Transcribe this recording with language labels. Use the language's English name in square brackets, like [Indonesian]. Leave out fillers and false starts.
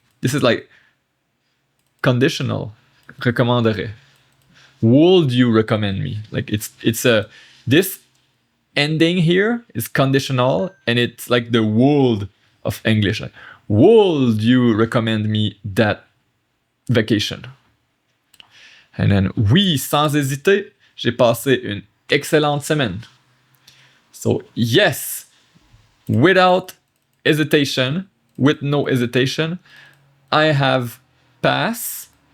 [English] This is like conditional. Recommanderais. Would you recommend me? Like it's a this ending here is conditional, and it's like the would of English. Like, would you recommend me that vacation? And then [French] oui, sans hésiter, j'ai passé une excellente semaine. [English] So yes, without hesitation, with no hesitation, I have passed.